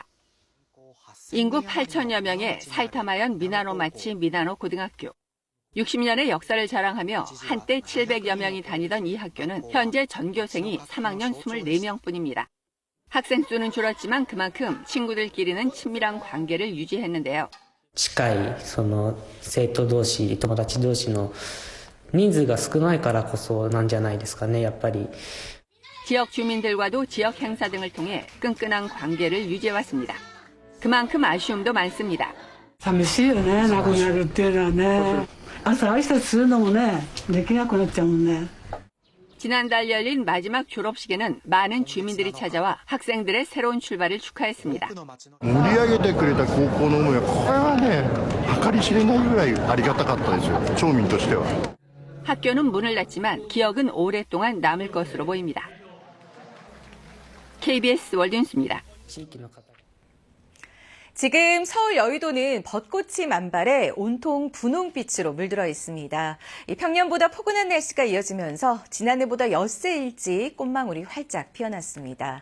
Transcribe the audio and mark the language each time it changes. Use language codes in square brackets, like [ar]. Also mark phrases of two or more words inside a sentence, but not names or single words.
[ko] 인구 8천여 명의 사이타마현 미나노마치 미나노 고등학교. 60년의 역사를 자랑하며 한때 700여 명이 다니던 이 학교는 현재 전교생이 3학년 24명뿐입니다. 학생 수는 줄었지만 그만큼 친구들끼리는 친밀한 관계를 유지했는데요. [ja] 近い生徒同士、友達同士の人数が少ないからこそなんじゃないですかね、やっぱり。 [ko] 지역 주민들과도 지역 행사 등을 통해 끈끈한 관계를 유지해왔습니다. 그만큼 아쉬움도 많습니다. [ja] 寂しいよね、亡くなるっていうのはね。朝挨拶するのもね、できなくなっちゃうもんね。 [ko] 지난달 열린 마지막 졸업식에는 많은 주민들이 찾아와 학생들의 새로운 출발을 축하했습니다. [ja] 盛り上げてくれた高校の思いはこれはね、計り知れないぐらいありがたかったですよ、町民としては。 [ko] 학교는 문을 닫지만 기억은 오랫동안 남을 것으로 보입니다. KBS 월드뉴스입니다. 지금 서울 여의도는 벚꽃이 만발해 온통 분홍빛으로 물들어 있습니다. 평년보다 포근한 날씨가 이어지면서 지난해보다 엿새 일찍 꽃망울이 활짝 피어났습니다.